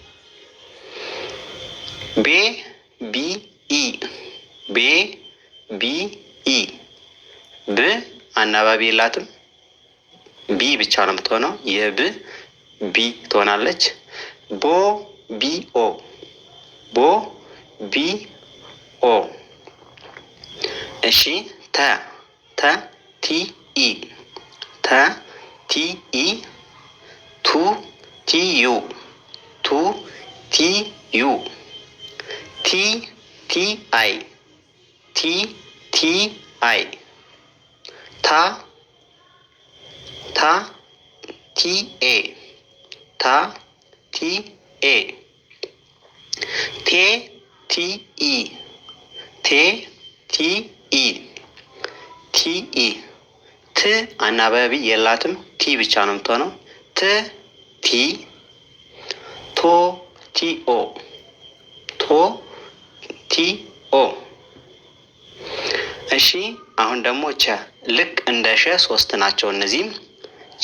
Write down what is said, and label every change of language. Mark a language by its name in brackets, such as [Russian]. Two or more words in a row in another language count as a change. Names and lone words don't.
[Amharic] ቤ [English] B E [Amharic] ቤ [English] B E [Amharic] ብ አናባቢ የላትም ቢ ብቻ ነው የምትሆነው። የብ ቢ ትሆናለች። ቦ [English] B O [Amharic] ቦ [English] B O [Amharic] እሺ ተ [English] T E [Amharic] ተ [English] T E [Amharic] ቱ [English] T U [Amharic] ቱ [English] T U [Amharic] ቲ [English] T I [Amharic] ቲ [English] T I [Amharic] ታ [English] T A [Amharic] ታ [English] T A [Amharic] ቴ [English] T E [Amharic] ቴ [English] T E T E [Amharic] ት አናባቢ የላትም ቲ ብቻ ነው የምትሆነው። ት ቲ ቶ [English] T O [Amharic] ቶ [English] T O [Amharic] እሺ አሁን ደግሞ ቸ ልክ እንደ ሸ 3 ናቸው እነዚህም። ቸ